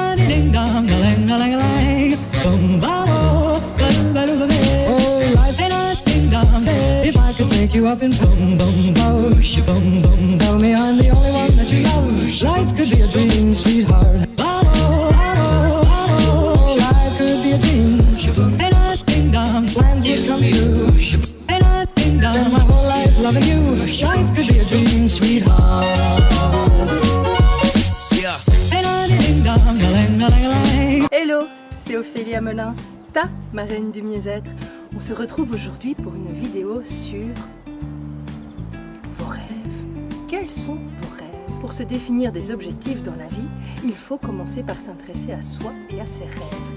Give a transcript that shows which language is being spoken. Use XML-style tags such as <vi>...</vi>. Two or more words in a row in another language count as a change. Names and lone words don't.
<en>ding dong, a lang, boom, ba-do, ba-do-ba-do-ba-do. Oh, life ain't a ding dong. If I could take you up and boom, boom, boosh, boom, boom, tell me I'm the only one that you love. Life could be a dream, sweetheart. Ba-do, ba-do, ba-do. Life could be a dream. Ain't a ding dong. Plans would come true. Ain't a ding dong. Spend my whole life loving you. Life could be a dream, sweetheart. Hello,</en> <fr>c'est Ophélie Hamelin, ta marraine du mieux-être. On se retrouve aujourd'hui pour une vidéo sur vos rêves. Quels sont vos rêves? Pour se définir des objectifs dans la vie, il faut commencer par s'intéresser à soi et à ses rêves.</fr>